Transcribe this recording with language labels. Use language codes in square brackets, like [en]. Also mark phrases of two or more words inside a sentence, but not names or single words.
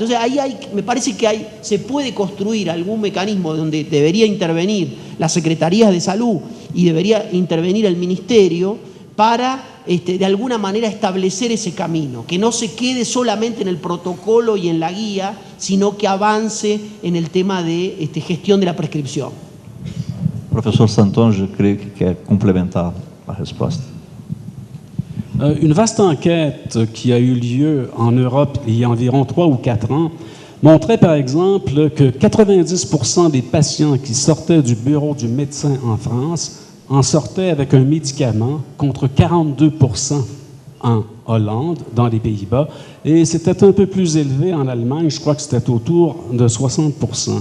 [es] Entonces ahí me parece que se puede construir algún mecanismo donde debería intervenir las secretarías de salud y debería intervenir el ministerio para de alguna manera establecer ese camino, que no se quede solamente en el protocolo y en la guía, sino que avance en el tema de gestión de la prescripción. [pt] Professeur Santon, je creio que quer complementar a resposta. [fr] Une vaste enquête qui a eu lieu en Europe il y a environ 3 ou 4 ans montrait par exemple que 90% des patients qui sortaient du bureau du médecin en France en sortaient avec un médicament contre 42% en Hollande, dans les Pays-Bas, et c'était un peu plus élevé en Allemagne, je crois que c'était autour de 60%.